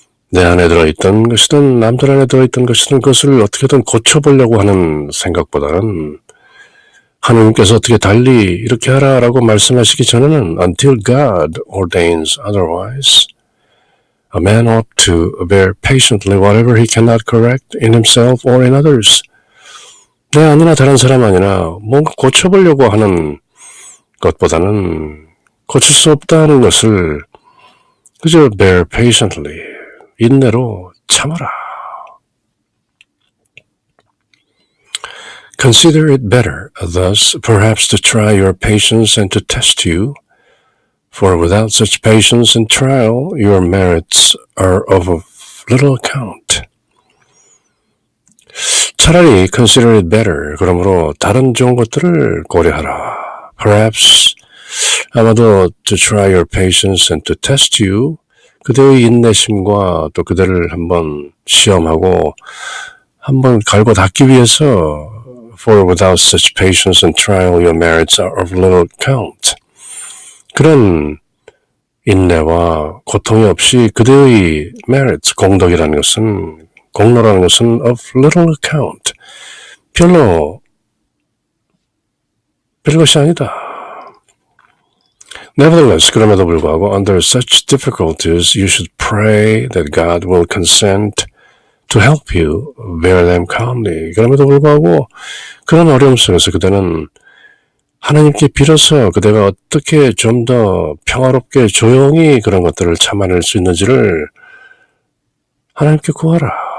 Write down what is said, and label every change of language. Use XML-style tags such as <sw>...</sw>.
<ko>내 안에 들어있던 것이든 남들 안에 들어있던 것이든 그것을 어떻게든 고쳐보려고 하는 생각보다는 하나님께서 어떻게 달리 이렇게 하라라고 말씀하시기 전에는</ko> <en>until God ordains otherwise, a man ought to bear patiently whatever he cannot correct in himself or in others.</en> <ko>내 아니나 다른 사람 아니나 뭔가 고쳐보려고 하는 것보다는 고칠 수 없다는 것을 그저</ko> <en>bear patiently,</en> <ko>인내로 참아라.</ko> <en>Consider it better, thus, perhaps to try your patience and to test you, for without such patience and trial, your merits are of little account.</en> <ko>차라리</ko> <en>consider it better,</en> <ko>그러므로 다른 좋은 것들을 고려하라.</ko> <en>Perhaps,</en> <ko>아마도</ko> <en>to try your patience and to test you,</en> <ko>그대의 인내심과 또 그대를 한번 시험하고 한번 갈고 닦기 위해서</ko> <en>For without such patience and trial, your merits are of little account.</en> <ko>그런 인내와 고통이 없이 그대의 merits, 공덕이라는 것은, 공로라는 것은</ko> <en>of little account,</en> <ko>별것이 아니다.</ko> <en>Nevertheless,</en> <ko>그럼에도 불구하고</ko> <en>under such difficulties, you should pray that God will consent to help you bear them calmly.</en> <ko>그럼에도 불구하고 그런 어려움 속에서 그대는 하나님께 빌어서 그대가 어떻게 좀 더 평화롭게 조용히 그런 것들을 참아낼 수 있는지를 하나님께 구하라.</ko>